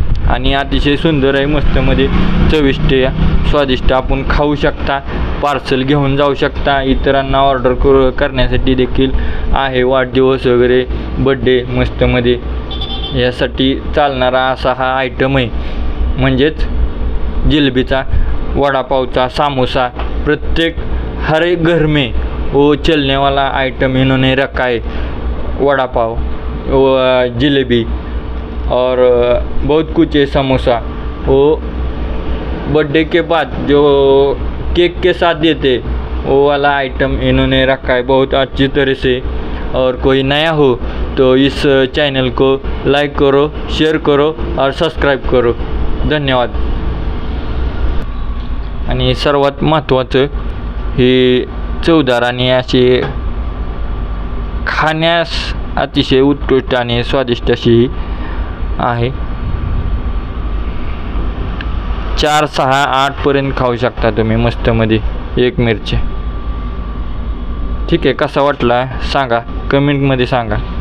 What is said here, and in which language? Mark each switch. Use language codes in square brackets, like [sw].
[mr] आणि अतिशय सुंदर आहे, मस्तमध्ये चविष्ट स्वादिष्ट आपण खाऊ शकता, पार्सल घेऊन जाऊ शकता, इतरांना ऑर्डर करण्यासाठी देखील आहे। वाढदिवस वगैरे, बड्डे मस्तमध्ये यासाठी चालणारा असा हा आयटम आहे, म्हणजेच जिलबीचा [hi] वड़ा पाव समोसा, प्रत्येक हर एक घर में वो चलने वाला आइटम इन्होंने रखा है। वड़ा पाव, जलेबी और बहुत कुछ है, समोसा। वो बर्थडे के बाद जो केक के साथ देते वो वाला आइटम इन्होंने रखा है बहुत अच्छी तरह से। और कोई नया हो तो इस चैनल को लाइक करो, शेअर करो और सबस्क्राईब करो। धन्यवाद। [mr] आणि सर्वात महत्त्वाचं हे चवदार आणि असे खाण्यास अतिशय उत्कृष्ट आणि स्वादिष्ट अशी आहे। 4, 6, 8 पर्यंत खाऊ शकता तुम्ही मस्तमध्ये एक मिरची। ठीक आहे, कसा वाटला सांगा, कमेंटमध्ये सांगा।